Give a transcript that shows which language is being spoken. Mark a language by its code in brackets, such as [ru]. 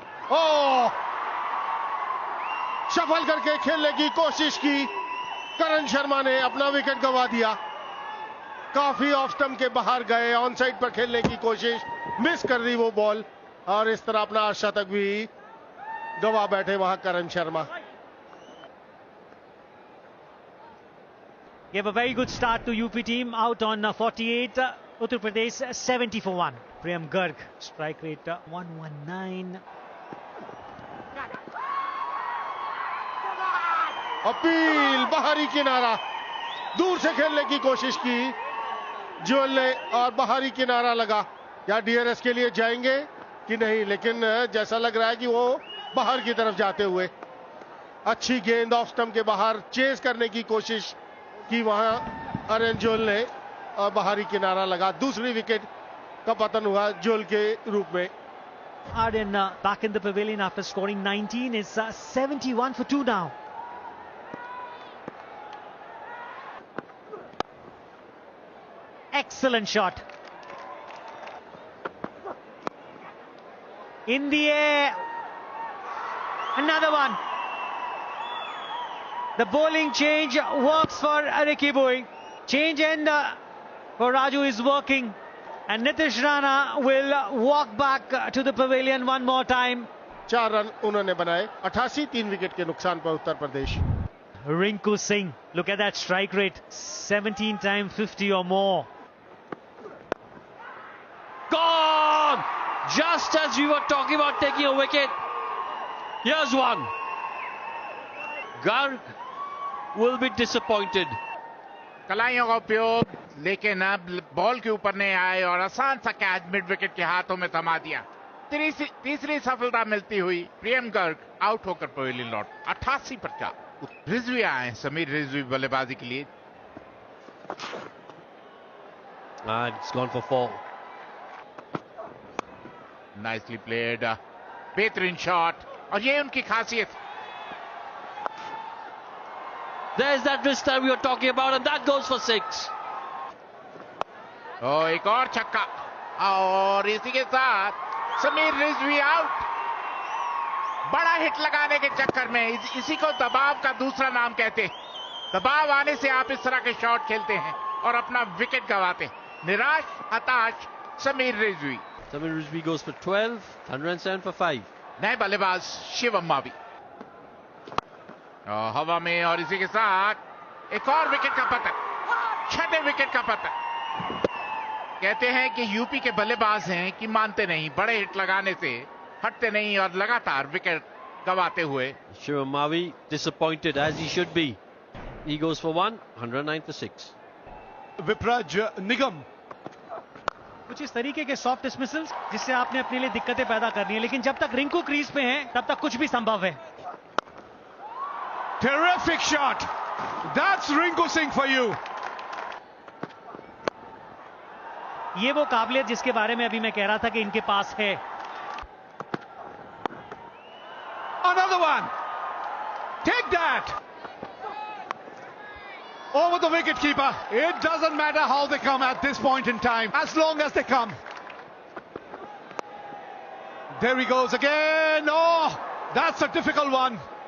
[hi] ओ सफल करके खेलने की कोशिश की, करण शर्मा ने अपना विकेट गंवा दिया। काफी ऑफ स्टंप के बाहर गए, ऑन साइड पर खेलने की कोशिश, मिस कर दी वो बॉल और इस तरह अपना शतक भी गंवा बैठे वहां करण Sharma. [en] Gave a very good start to UP team, out on 48, Uttar Pradesh 70 for 1. Priyam Garg, strike rate 119. [hi] Appeal, बाहरी किनारा, दूर से खेलने की कोशिश की जोहल ने और बाहरी किनारा लगा। या डीआरएस के लिए जाएंगे कि नहीं, लेकिन जैसा लग रहा है कि वो बाहर की तरफ जाते हुए। अच्छी गेंद ऑफ स्टंप के बाहर चेस करने की कोशिश की वहां आरएन जोहल ने और बाहरी किनारा लगा। दूसरी विकेट का पतन हुआ जोहल के रूप में। [en] Arden back in the pavilion after scoring 19 is 71 for 2 now. Excellent shot. In the air. Another one. The bowling change works for Ricky Bowie. Change end for Raju is working. And Nitish Rana will walk back to the pavilion one more time. [hi] 4 run उन्होंने बनाए, 88 3 wicket के नुकसान पर Uttar Pradesh. [en] Rinku Singh, look at that strike rate, 17 times 50 or more. Gone! Just as we were talking about taking a wicket, here's one. Garg will be disappointed. [hi] कलाइयों का उपयोग, लेकिन अब ball के ऊपर नहीं आए और आसान सा कैच मिड विकेट के हाथों में थमा दिया। तीसरी सफलता मिलती हुई प्रियम गर्ग आउट होकर पवेलियन लौट। 88 पर 4। रिजवी आए, समीर रिजवी बल्लेबाजी के लिए। [en] And it's gone for 4. Nicely played, [hi] बेहतरीन शॉट, और ये उनकी खासियत। [en] There's that wrist that we were talking about, and that goes for 6. [hi] एक और छक्का, और इसी के साथ समीर रिजवी आउट। बड़ा हिट लगाने के चक्कर में इसी को दबाव का दूसरा नाम कहते हैं। दबाव आने से आप इस तरह के शॉट खेलते हैं और अपना विकेट गंवाते। निराश, हताश Sameer Rizvi. [en] Samir Rizvi goes for 12, 107 for 5. [hi] नए बल्लेबाज शिवम मावी हवा में, और इसी के साथ एक और विकेट का पतन, 6ठे विकेट का पतन। कहते हैं कि यूपी के बल्लेबाज हैं कि मानते नहीं, बड़े हिट लगाने से हटते नहीं और लगातार विकेट गंवाते हुए। [en] Shivam Mavi disappointed, as he should be. He goes for 1, 109 for 6. [hi] Vipraj निगम, कुछ इस तरीके के सॉफ्ट डिसमिसल्स जिससे आपने अपने लिए दिक्कतें पैदा करनी है, लेकिन जब तक रिंकू क्रीज पे हैं तब तक कुछ भी संभव है। [en] terrific shot, that's Rinku Singh for you. [hi] ये वो काबिलियत जिसके बारे में अभी मैं कह रहा था कि इनके पास है। [en] Another one, take that, over the wicket keeper. It doesn't matter how they come at this point in time, as long as they come. There he goes again. Oh, that's a difficult one.